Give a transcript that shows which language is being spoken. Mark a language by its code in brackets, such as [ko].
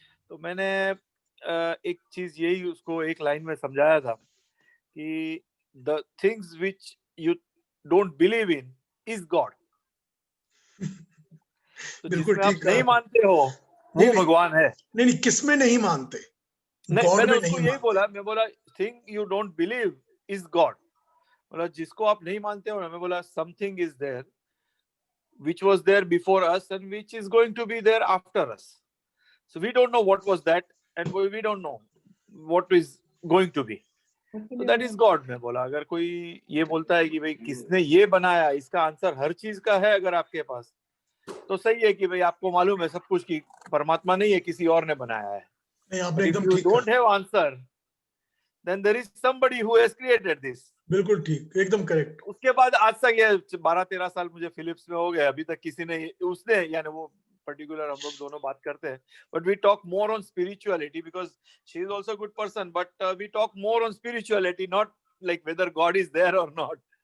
[hi] तो मैंने एक चीज यही उसको एक लाइन में समझाया था कि [en] The things which you don't believe in is God. [hi] तो जिसमें आप नहीं मानते हो वो भगवान है। नहीं, किसमें नहीं मानते? मैंने उसको यही बोला, मैं बोला [en] thing you don't believe is God, [hi] बोला जिसको आप नहीं मानते हो ना, मैं बोला [en] Something is there which was there before us and which is going to be there after us, so we don't know what was that and we don't know what is going to be, so that is God। [hi] मैं बोला अगर कोई ये बोलता है कि भाई किसने ये बनाया, इसका आंसर हर चीज का है अगर आपके पास, तो सही है कि भाई आपको मालूम है सब कुछ कि परमात्मा नहीं है, किसी और ने बनाया है। नहीं, आपने एकदम ठीक कहा। [en] Don't have answer, then there is somebody who has created this। [hi] बिल्कुल ठीक, एकदम करेक्ट। उसके बाद आज तक ये 12-13 साल मुझे फिलिप्स में हो गए, अभी तक किसी ने उसने यानी वो पर्टिकुलर हम लोग दोनों बात करते हैं, [en] But we talk more on spirituality because she is also good person, but we talk more on spirituality, not like whether God is there और not.